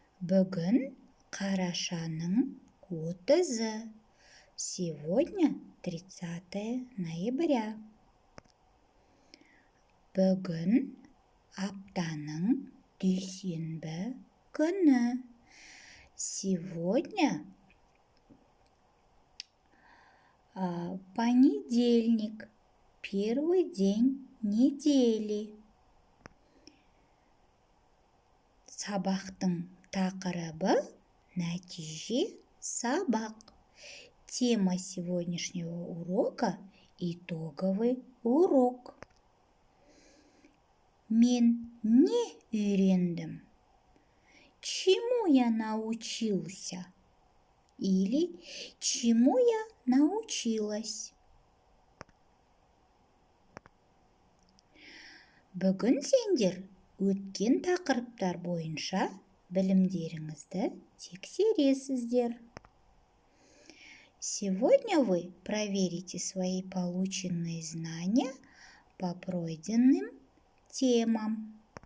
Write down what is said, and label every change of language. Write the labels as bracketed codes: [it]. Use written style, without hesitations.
[kk] Бүгін қарашаның 30-ы. [ru] Сегодня 30 ноября. [kk] Бүгін аптаның дүйсенбі күні. [ru] Сегодня понедельник, первый день недели. [kk] Сабақтың тақырыбы нәтиже сабақ. [ru] Тема сегодняшнего урока – итоговый урок. [kk] Мен не үйрендім? [ru] Чему я научился? Или чему я научилась? [kk] Бүгін сендер өткен тақырыптар бойынша білімдеріңізді тексересіздер. [ru] Сегодня вы проверите свои полученные знания по пройденным темам.